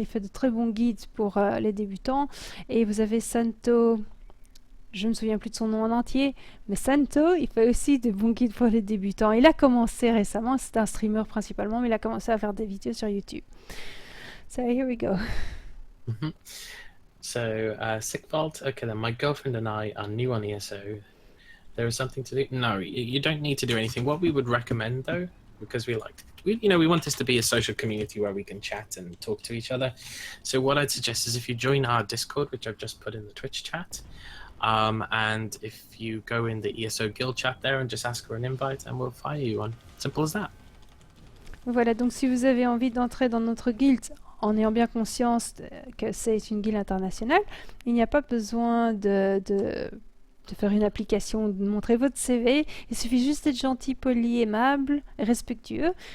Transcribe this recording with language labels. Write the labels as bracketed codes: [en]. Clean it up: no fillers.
[fr] Il fait de très bons guides pour les débutants. Et vous avez Santo... Je ne me souviens plus de son nom en entier, mais Santo, il fait aussi de bons guides pour les débutants. Il a commencé récemment, c'est un streamer principalement, mais il a commencé à faire des vidéos sur YouTube. [en] So here we go. Mm-hmm. So, Sigvald, okay, then my girlfriend and I are new on ESO. There is something to do? No, you don't need to do anything. What we would recommend, though, because we want this to be a social community where we can chat and talk to each other. So what I'd suggest is if you join our Discord, which I've just put in the Twitch chat, and if you go in the ESO guild chat there and just ask for an invite, and we'll fire you on. Simple as that. [fr] Voilà, donc si vous avez envie d'entrer dans notre guild en ayant bien conscience que c'est une guilde internationale, il n'y a pas besoin de faire une application, de montrer votre CV. Il suffit juste d'être gentil, poli, aimable, respectueux.